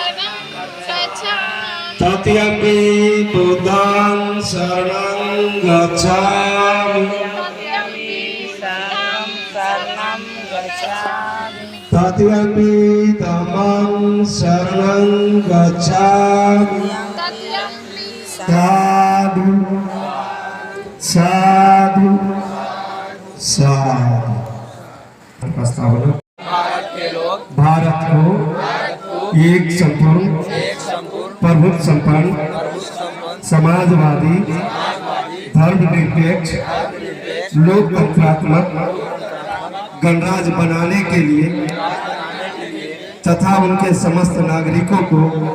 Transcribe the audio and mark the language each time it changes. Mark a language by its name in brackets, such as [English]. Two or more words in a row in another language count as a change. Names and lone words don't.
[Pali] तृतीयंपि बुद्धं शरणं गच्छामि, तृतीयंपि धम्मं शरणं गच्छामि। साधु साधु साधु। [Hindi] भारत को एक संपूर्ण प्रभुत्व संपन्न समाजवादी धर्मनिरपेक्ष लोकतंत्रात्मक गणराज्य बनाने के लिए तथा उनके समस्त नागरिकों को